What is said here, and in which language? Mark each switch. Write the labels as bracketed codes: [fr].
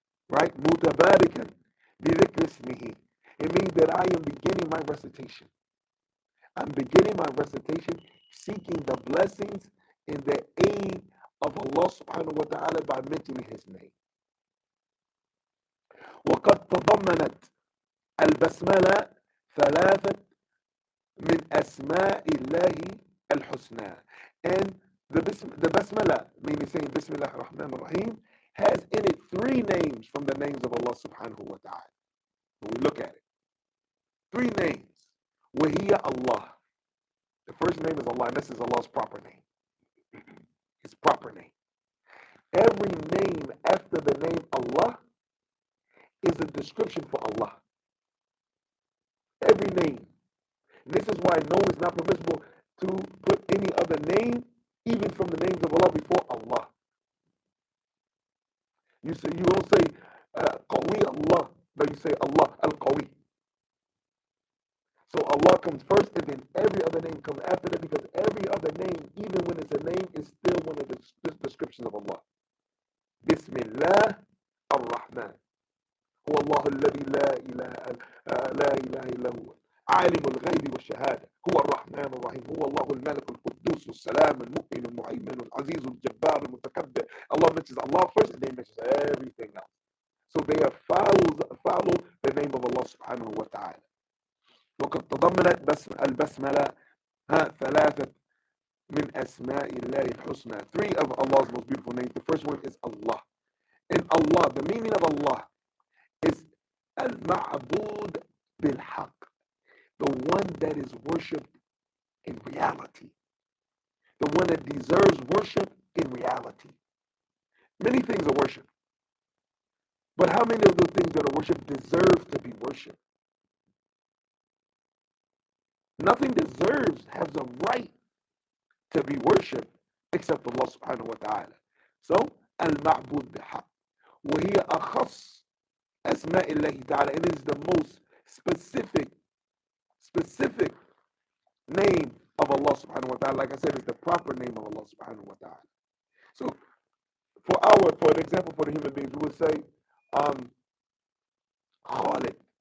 [en] Right? [ar] متباركا بذكر اسمه. [en] It means that I am beginning my recitation. I'm beginning my recitation seeking the blessings and the aid of Allah subhanahu wa ta'ala by mentioning His name. [ar] وقد تضمنت البسملة ثلاثة من أسماء الله الحسنى. [en] And the Basmala, meaning saying Bismillah ar-Rahman ar-Rahim, has in it 3 names from the names of Allah subhanahu wa ta'ala. When we look at it, 3 names. [ar] وَهِيَ [en] Allah. The first name is Allah, and this is Allah's proper name. His proper name. Every name after the name Allah is a description for Allah. Every name. And this is why no, it's not permissible to put any other name, even from the names of Allah, before Allah. You won't say Qawi Allah, but you say Allah al-Qawi. So Allah comes first, and then every other name comes after that, because every other name, even when it's a name, is still one of the descriptions of Allah. [ar] Bismillah ar-Rahman. هو الله الذي لا إله إلا هو عالم الغيب والشهادة هو الرحمن الرحيم هو الله الملك القدوس السلام المؤمن المهيمن العزيز الجبار المتكبر. [en] Allah mentions Allah first, and then mentions everything else. So they follow the name of Allah subhanahu wa ta'ala. [ar] وقد تضمنت البسملة 3 من أسماء الله الحسنى. [en] 3 of Allah's most beautiful names. The first one is Allah. And Allah, the meaning of Allah is al-ma'bud bil-haq, the one that is worshipped in reality, the one that deserves worship in reality. Many things are worshipped, but how many of those things that are worshipped deserve to be worshipped? Nothing deserves, has a right to be worshipped except Allah subhanahu wa ta'ala. So, al-ma'bud bil-haq. [ar] وهي أخص أسماء الله تعالى. [en] It is the most specific name of Allah subhanahu wa ta'ala. Like I said, it's the proper name of Allah subhanahu wa ta'ala. So for an example, for the human beings, we would say Khalid.